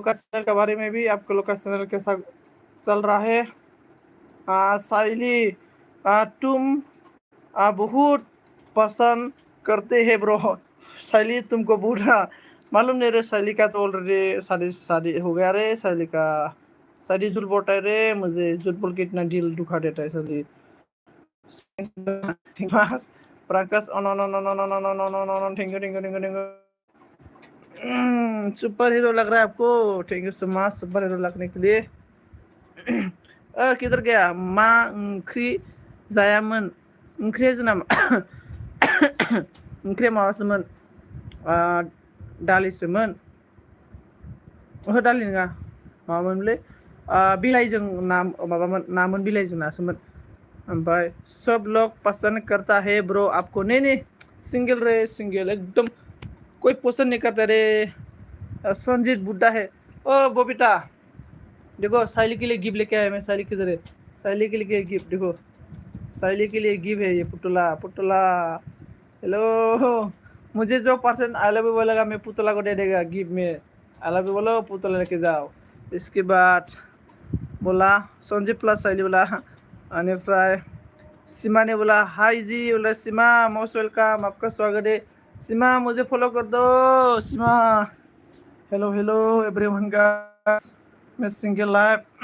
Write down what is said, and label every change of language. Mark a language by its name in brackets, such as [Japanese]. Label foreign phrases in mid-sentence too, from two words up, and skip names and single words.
[Hindi] का चैनल के बारे में भी आपके लोग का चैनल कैसा चल रहा है साइली तुम बहुत पसंद करते हैं ब्रो साइली तुमको बूढ़ा मालूम नहीं रे साइली का तो ऑलरेडी शादी हो गया रे साइली का शादी झूठ बोलता है रे मुझे झूठ बोल के इतना दिल दुखा देता है साइली प्रकाश [English] thank you super hero [Hindi] लग रहा है आपको, [English] thank you so much super hero [Hindi] लगने के लिए। किधर गया [Bodo] मा ओंख्रि जायामोन ओंख्रिया जोंना ओंख्रिया माबासोमोन दालिसोमोन ओहो दालि नङा माबामोनलै बिलाइजों ना माबामोन नामोन बिलाइजों नासोमोन ओमफ्राय [Hindi] सब लोग पसंद करता है ब्रो आपको नहीं नहीं सिंगल रे सिंगल एकदम कोई पसंद नहीं करता रे संजीत बुड्ढा है ओ बबीता देखो साइली के लिए गिफ्ट लेके आया मैं साइली किधर है साइली के लिए गिफ्ट देखो साइली के लिए गिफ्ट है ये पुतला पुतला हेलो मुझे जो पर्सन [English] I love you [Hindi] बोलेगा मैं पुतला को दे देगा गिफ्ट में [English] I love you [Hindi] बोलो पुतला लेके जाओ इसके बाद बोला संजीव प्लस साइली बोला अनिफ्राय सीमा ने बोला हाय जी बोला सीमा [English] most welcome [Hindi] आपका स्वागत है सीमा मुझे फॉलो कर दो सीमा [English] hello hello everyone guys [Hindi] मैं [English] single live